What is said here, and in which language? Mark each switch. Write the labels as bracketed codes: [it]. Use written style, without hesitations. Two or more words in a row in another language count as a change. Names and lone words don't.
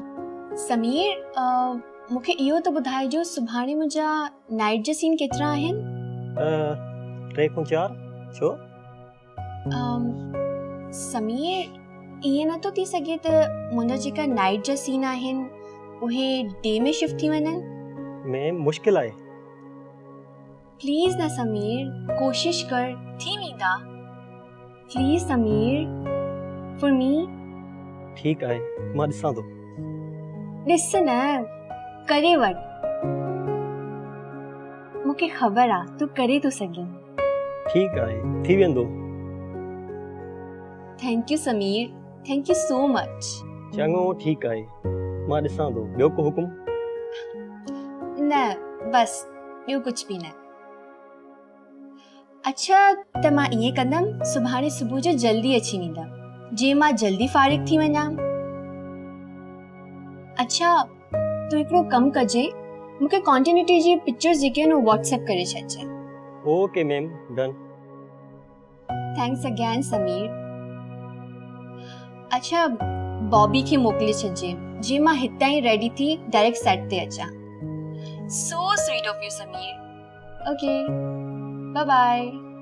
[sd] समीर, मूंखे इहो त ॿुधाइजो सुभाणे मुंहिंजा नाइट जा सीन केतिरा आहिनि? 3 खां 4 छो? समीर, ईअं नथो थी सघे त मुंहिंजा जेका नाइट जा सीन आहिनि उहे डे में शिफ्ट थी वञनि? में मुश्किल आहे। प्लीज़ न समीर, कोशिश कर, थी वेंदा। [en] Please Sameer, for me. [sd] ठीकु आहे, मां ॾिसां थो। ॾिस न, करे वठ। मूंखे ख़बर आहे तूं करे थो सघीं। ठीकु आहे, थी वेंदो। [en] Thank you Sameer, thank you so much. [sd] चङो, ठीकु आहे, मां ॾिसां थो। ॿियो को हुकुम? न, बस ॿियो कुछ भी न। अच्छा, त मां ईअं कंदमि, सुभाणे सुबुह जो जल्दी अची वेंदमि, जे मां जल्दी फारिग थी वञां। अच्छा, तू हिकिड़ो कमु कजे, मूंखे कॉन्टिन्यूटी जी पिक्चर्स जेके आहिनि व्हाट्सएप करे छॾिजे। [en] OK ma'am, done. Thanks again Sameer. [sd] अच्छा, बॉबी खे मोकिले छॾिजे, जे मां हितां ई रेडी थी डायरेक्ट सेट ते अचां। [en] So sweet of you Sameer. OK, bye bye.